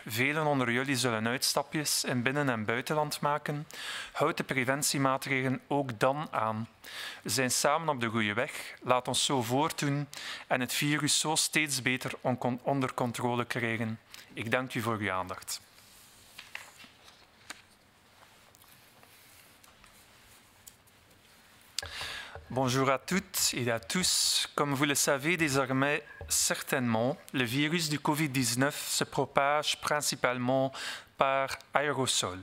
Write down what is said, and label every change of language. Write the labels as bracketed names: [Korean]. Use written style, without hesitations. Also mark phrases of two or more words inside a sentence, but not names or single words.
[Dutch] Velen onder jullie zullen uitstapjes in binnen- en buitenland maken. Houd de preventiemaatregelen ook dan aan. We zijn samen op de goede weg. Laat ons zo voortdoen en het virus zo steeds beter onder controle krijgen. Ik dank u voor uw aandacht. [French] Bonjour à toutes et à tous. Comme vous le savez désormais certainement, le virus du Covid-19 se propage principalement par aérosols.